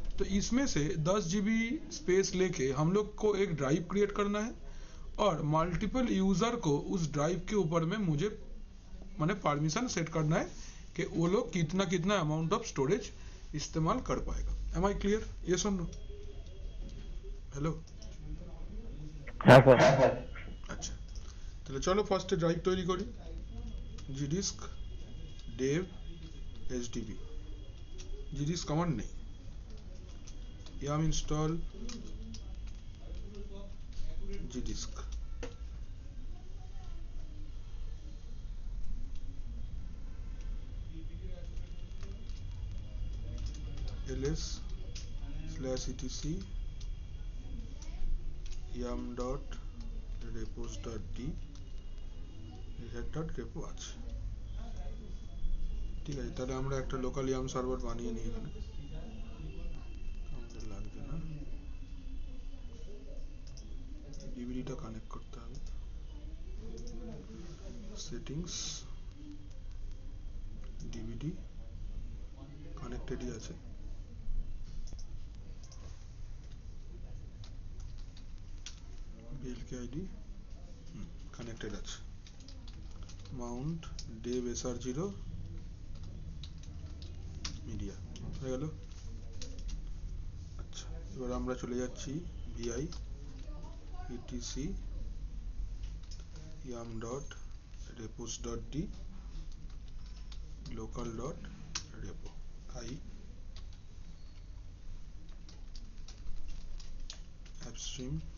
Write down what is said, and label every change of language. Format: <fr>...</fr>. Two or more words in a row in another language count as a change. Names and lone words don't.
<hi>तो इसमें से 10 GB स्पेस लेके हम लोग को एक</hi> <en>drive create</en> <hi>करना है और</hi> <en>multiple user</en> <hi>को उस ड्राइव के ऊपर में मुझे मैंने</hi> <en>permission set</en> <hi>करना है कि वो लोग कितना कितना</hi> <en>amount of storage</en> <hi>इस्तेमाल कर पाएगा।</hi> <en>Am I clear?</en> <hi>ये सुन लो। हेलो।</hi> <bn>अच्छा, তাহলে চলো ফার্স্টে ড্রাইভ তৈরি করি।</bn> <en>gdisk dev hdb, gdisk কমান্ড নেই, yum install gdisk, ls/etc yum.repos.d repo আছে।</en> <bn>ঠিক আছে, তাহলে আমরা একটা</bn> <en>local yum server</en> <bn>বানিয়ে নিই এখানে, আমাদের লাগবে না। ডিভিডিটা কানেক্ট করতে হবে। সেটিংস ডিভিডি কানেক্টেডই আছে,</bn> <en>blkid connected</en> <bn>আছে,</bn> <en>mount dev SR0 media</en> <bn>হয়ে গেল। আচ্ছা, এবার আমরা চলে যাচ্ছি</bn> <en>vi etc yum dot repos dot d local dot repo I appstream</en>